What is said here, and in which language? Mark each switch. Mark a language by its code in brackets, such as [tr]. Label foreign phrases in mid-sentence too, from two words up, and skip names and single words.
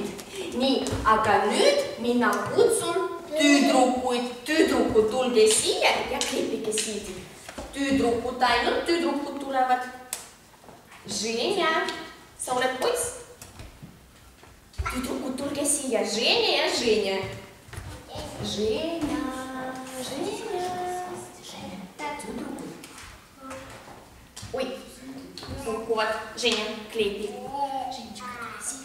[et] Nii, aga nüüd mina kutsun tüdrukuid. Tüdrukud, tulge siia ja kleepige sildi. Tüdrukud, ainult tüdrukud tulevad. Женя, sa oled poiss? Tüdrukud, tulge siia. Женя ja Женя. Женя, Женя. Tüdrukud. Oi, kukuvad. Женя, kleebi. Женечка,